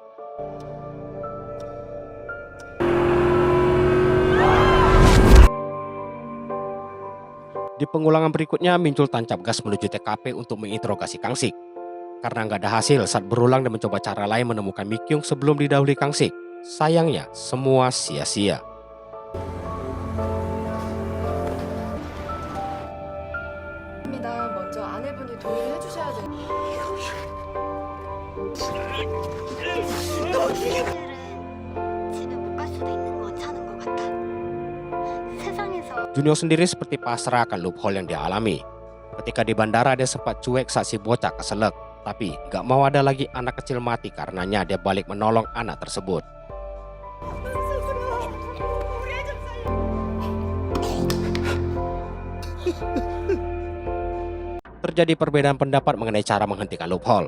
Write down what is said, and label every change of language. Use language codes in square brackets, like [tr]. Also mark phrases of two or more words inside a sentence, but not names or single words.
[id] Di pengulangan berikutnya, Mincul tancap gas menuju TKP untuk menginterogasi Kang Sik. Karena nggak ada hasil saat berulang dan mencoba cara lain menemukan Mikyung sebelum didahului Kang Sik. Sayangnya, semua sia-sia. [ko] 먼저 아내분이 동의를 해주셔야 돼요. 집에 못 갈 수도 있는 거 괜찮은 것 같아. 세상에서 [id] Junyong sendiri seperti pasrah akan loophole yang dia alami. Ketika di bandara dia sempat cuek saat si bocah keselak. Tapi gak mau ada lagi anak kecil mati karenanya dia balik menolong anak tersebut. Terjadi perbedaan pendapat mengenai cara menghentikan loophole.